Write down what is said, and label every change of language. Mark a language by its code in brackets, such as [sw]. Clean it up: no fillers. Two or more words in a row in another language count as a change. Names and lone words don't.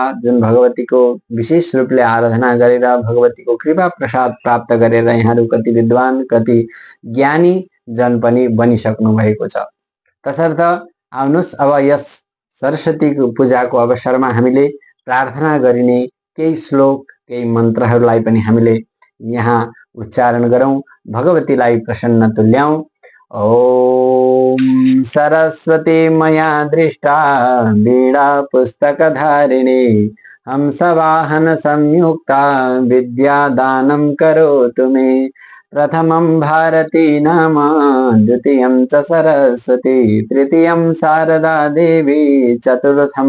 [ne] जुन भगवतीको विशेष रूपले आराधना गरेर भगवतीको कृपा प्रसाद प्राप्त गरेर यहाँहरू कति विद्वान, कति ज्ञानी जन पनि बनिसक्नु भएको छ। तसर्थ आउनुहोस् अब यस सरस्वती पूजाको अवसरमा हामीले प्रार्थना गरिने केही श्लोक, केही मन्त्रहरूलाई पनि हामीले यहाँ उच्चारण गरौँ, भगवतीलाई प्रसन्न तुल्याउँ। [sa] ओम सरस्वती मया दृष्टा वीणा पुस्तकधारिणी हंसवाहन संयुक्ता विद्यादानं करोतु मे। प्रथमं भारती नाम, द्वितीयं च सरस्वती, तृतीयं शारदा देवी, चतुर्थं